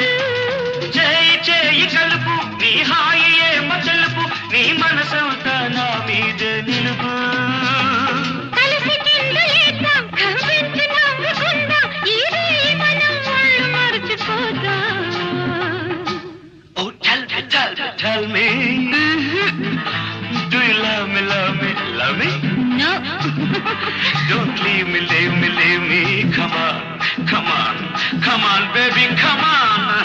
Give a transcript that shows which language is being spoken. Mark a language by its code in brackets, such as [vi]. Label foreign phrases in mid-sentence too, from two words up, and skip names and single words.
[te] చేయి చేయి కలుపు నీ హాయి ఏమ తెలుపు, నీ మనసంతా నా మీద నిలుపు. కలిసి కిందలేద్దాం, కవ్వించి నవ్వుకుందాం, ఈ రేయి మనం వాళ్ళు మర్చిపోదాం. [en] Tell me, do you love me, love me, love me? No. Don't leave me, leave me, leave me. Come on, come on, come on, baby, come on.